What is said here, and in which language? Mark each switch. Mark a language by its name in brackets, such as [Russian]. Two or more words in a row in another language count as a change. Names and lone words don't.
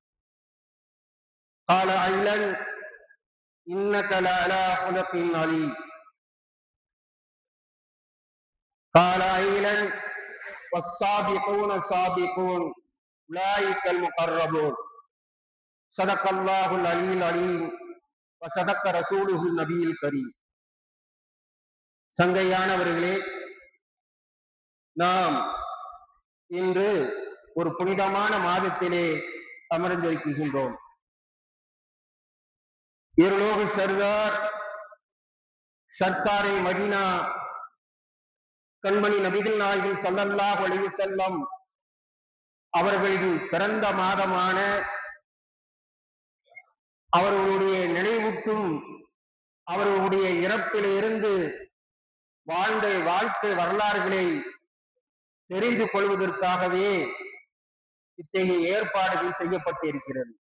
[Arabic] قال أيضا: إنك لعلى خلق عظيم. قال أيضا: والسابقون السابقون أولئك المقربون. صدق الله العلي العليم وصدق رسوله النبي الكريم. [Tamil] சங்கையானவர்களே, நாம் இன்று ஒரு புனிதமான மாதத்திலே அமர்ந்திருக்கின்றோம். இருலோக சர்தார் சர்க்காரை மதீனா கண்மணி நபிகள் நாயகம் [Arabic] صلى الله عليه وسلم [Tamil] அவர்களின் பிறந்த மாதமான அவர்களுடைய நினைவுக்கும் அவர்களுடைய இறப்பிலிருந்து வாழ்ந்த வாழ்க்கை வரலாறுகளை தெரிந்து கொள்வதற்காகவே இத்தகைய ஏற்பாடுகள் செய்யப்பட்டிருக்கிறது.